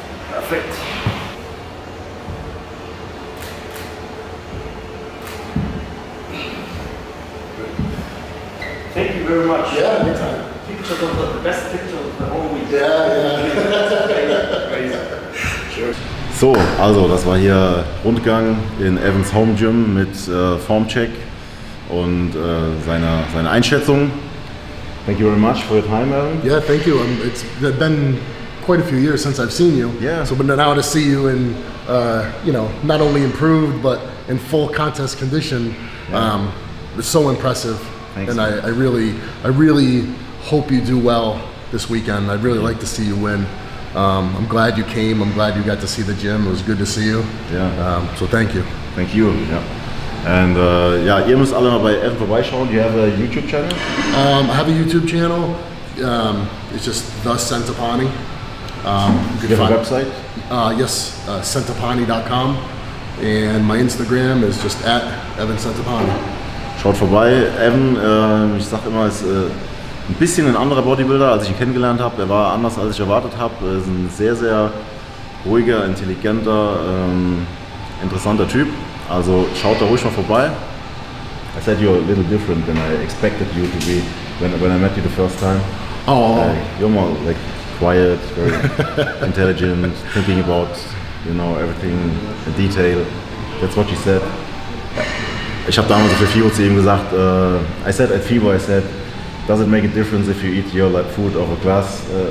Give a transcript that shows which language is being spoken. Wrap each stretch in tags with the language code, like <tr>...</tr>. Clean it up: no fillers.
<en>Perfect. Thank you very much. Yeah, anytime. Pictures of the best picture of the whole week. Yeah. Sure.</en> <de>So, also das war hier Rundgang in Evans Home Gym mit Formcheck und seiner Einschätzung.</de> <en>Thank you very much for your time, Evan. Yeah, thank you. It's been quite a few years since I've seen you. Yeah. So, but now to see you in, not only improved but in full contest condition, it's so impressive. Thanks. And I really hope you do well this weekend. I'd really like to see you win. I'm glad you came. I'm glad you got to see the gym. It was good to see you. Yeah. So thank you. Thank you. Yeah.</en> <de>And ja, ihr müsst alle mal bei Evan vorbeischauen.</de> <en>You have a YouTube channel? I have a YouTube channel. It's just The Centopani. You have a website? Yes, centopani.com. And my Instagram is just @EvanCentopani.</en> <de>Schaut vorbei. Evan, ich sag immer, ist ein bisschen ein anderer Bodybuilder, als ich ihn kennengelernt habe. Er war anders, als ich erwartet habe. Er ist ein sehr, sehr ruhiger, intelligenter, interessanter Typ. Also schaut da ruhig mal vorbei.</de> <en>I said you're a little different than I expected you to be when I met you the first time. Oh. You're more like quiet, very intelligent, thinking about everything in detail. That's what you said.</en> <de>Ich habe damals für FIBO zu ihm gesagt,</de> <en>I said at FIBO, does it make a difference if you eat your food over glass?</en>